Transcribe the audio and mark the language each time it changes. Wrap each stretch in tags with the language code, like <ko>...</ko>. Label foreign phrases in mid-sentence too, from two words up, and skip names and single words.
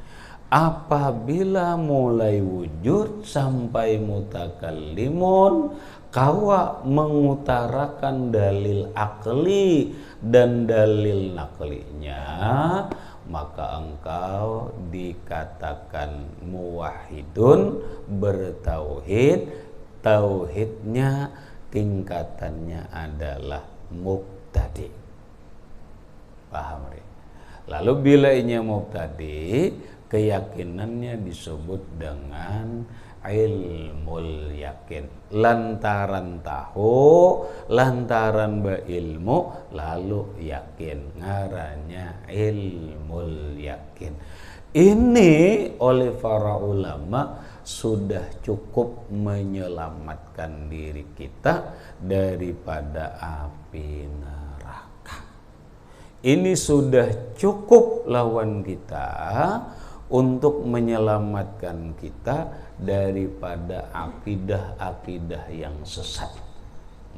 <id>Apabila mulai wujud sampai mutakallimun, kawa mengutarakan dalil akli dan dalil naklinya, maka engkau dikatakan muwahhidun, bertauhid. Tauhidnya tingkatannya adalah mubtadi. Paham? Lalu bila ini mubtadi, keyakinannya disebut dengan</id> <ar>ilmul yakin.</ar> <id>Lantaran tahu, lantaran berilmu, lalu yakin, ngarannya</id> <ar>ilmul yakin.</ar> <id>Ini oleh para ulama sudah cukup menyelamatkan diri kita daripada api neraka. Ini sudah cukup lawan kita untuk menyelamatkan kita daripada akidah-akidah yang sesat.</id>